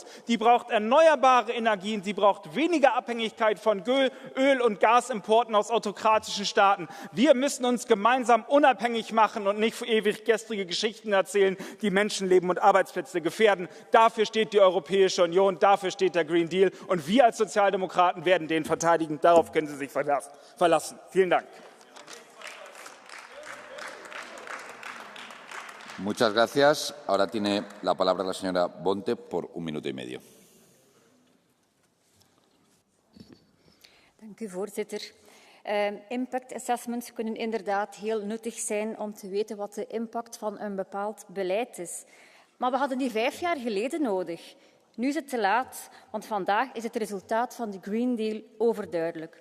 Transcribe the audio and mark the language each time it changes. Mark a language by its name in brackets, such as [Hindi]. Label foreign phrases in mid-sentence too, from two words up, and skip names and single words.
[German] Die braucht erneuerbare Energien, sie braucht weniger Abhängigkeit von Öl- und Gasimporten aus autokratischen Staaten. Wir müssen uns gemeinsam unabhängig machen und nicht ewig gestrige Geschichten erzählen, die Menschenleben und Arbeitsplätze gefährden. Dafür steht die Europäische Union, dafür steht der Green Deal. Und wir als Sozialdemokraten werden den verteidigen. Darauf können Sie sich verlassen. Vielen Dank. [Spanish] Muchas gracias. Ahora tiene la palabra la señora Bonte por un minuto y medio. [Dutch] Dank u, voorzitter. [English] Impact assessments [Dutch] kunnen inderdaad heel nuttig zijn om te weten wat de impact van een bepaald beleid is. Maar we hadden die 5 jaar geleden nodig. Nu is het te laat, want vandaag is het resultaat van de Green Deal overduidelijk.